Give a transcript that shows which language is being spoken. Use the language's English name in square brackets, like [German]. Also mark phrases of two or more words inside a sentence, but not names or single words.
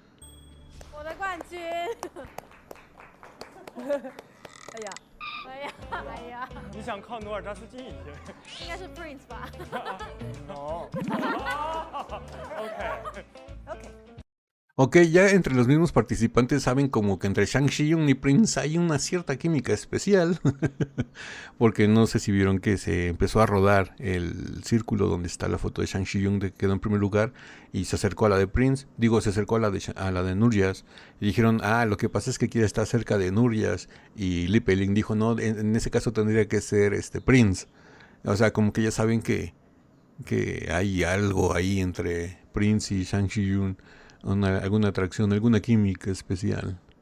[Chinese] 你想靠努尔扎斯近一些？应该是 Prince 吧？哦 ，OK。 [Spanish] Ok, ya entre los mismos participantes saben como que entre Shang Xiyun y Prince hay una cierta química especial, porque no sé si vieron que se empezó a rodar el círculo donde está la foto de Shang Xiyun, que quedó en primer lugar, y se acercó a la de Prince, se acercó a la de Nurjas, y dijeron, lo que pasa es que quiere estar cerca de Nurjas, y Li Peiling dijo, no, en ese caso tendría que ser Prince, o sea, como que ya saben que hay algo ahí entre Prince y Shang Xiyun, alguna atracción, alguna química especial.